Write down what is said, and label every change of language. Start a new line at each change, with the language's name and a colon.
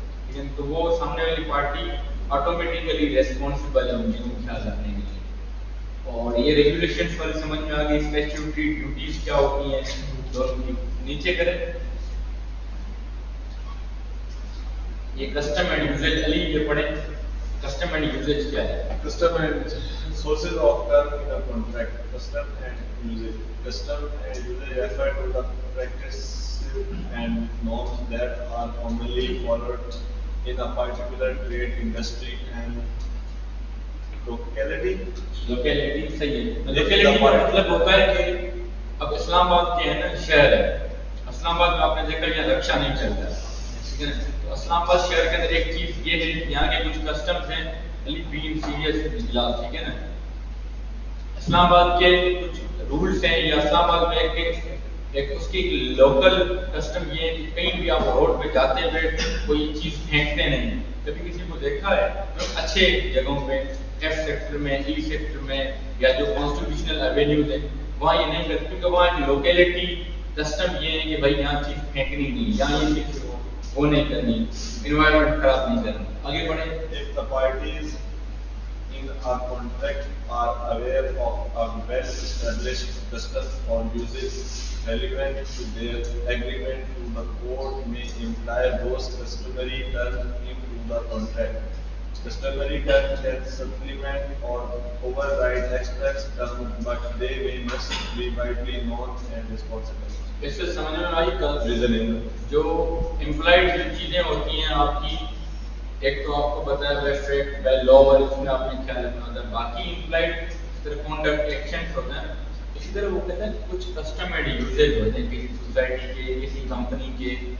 Urdu: لیکن تو وہ سامنے والی پارٹی آٹومیٹیکلی ریسپانسبل ہے ان چیزوں کا خیال رکھنے کے لیے. اور یہ ریگولیشنس والی سمجھ میں آ گئی. اسٹیچوٹری ڈیوٹیز کیا ہوتی ہیں دونوں کی. نیچے کریں یہ کسٹم اینڈ یوزیج، علی یہ پڑھیں کسٹم اینڈ یوزیج کیا ہے؟
English: Custom and sources of term in a contract. Custom and usage. Custom and usage refer to the practices and norms that are commonly followed in a particular trade, industry and locality.
Urdu: Locality صحیح ہے. Locality کا مطلب ہوتا ہے کہ اب اسلام آباد کے ہے نا شہر ہے، اسلام آباد میں آپ نے دیکھا یہاں رکشا نہیں چلتا، ٹھیک ہے نا. تو اسلام آباد شہر کے اندر ایک چیز یہ ہے کہ یہاں کے کچھ کسٹمز ہیں بین سیریس اجلاس، ٹھیک ہے نا. اسلام آباد کے کچھ رولس ہیں یا اسلام آباد میں ایک اس کی لوکل کسٹم یہ ہے کہ کہیں بھی آپ روڈ پہ جاتے ہوئے کوئی چیز پھینکتے نہیں. کبھی کسی کو دیکھا ہے اچھے جگہوں پہ ایف سیکٹر میں، ای سیکٹر میں یا جو کانسٹیٹیوشنل ایوینیوز ہیں وہاں یہ نہیں کرتے، کیونکہ وہاں کی لوکیلٹی کسٹم یہ ہے کہ بھائی یہاں چیز پھینکنی نہیں، یہاں یہ چیز وہ نہیں کرنی، انوائرمنٹ خراب نہیں کرنی. آگے بڑھیں.
English: If the parties in a contract are aware of a well-established custom or usage relevant to their agreement to the court may imply those customary terms into the contract. Customary terms can supplement or override express terms, but they may must be widely known and responsible.
Urdu: اس سے سمجھ میں آئی
English: Reasoning.
Urdu: جو employed جو چیزیں ہوتی ہیں آپ کی، ایک تو آپ کو بتایا بائی فیکٹ بائی لا والی اس میں آپ نے خیال رکھنا ہوتا ہے. باقی امپلائڈ اس طرح کانڈکٹ ایکشنز ہوتے ہیں. اسی طرح وہ کہتے ہیں کچھ کسٹم اینڈ یوزیج ہوتے ہیں کسی سوسائٹی کے، کسی کمپنی کے.